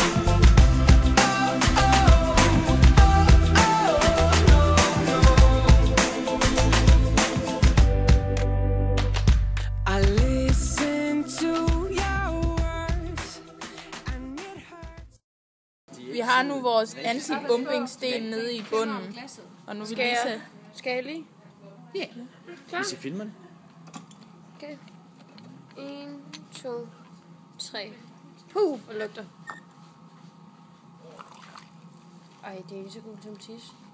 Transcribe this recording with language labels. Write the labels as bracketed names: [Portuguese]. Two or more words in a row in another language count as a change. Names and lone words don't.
[English] I listen to your words and it hurts. [Danish] Vi har nu vores anti-bumping-sten nede i bunden. Og nu vil Lisa... Skal jeg lige? Ja. Klar? Hvis I filmer den. Okay. 1, 2, 3. Hvor lugter. Ej, det er lige så godt som tis.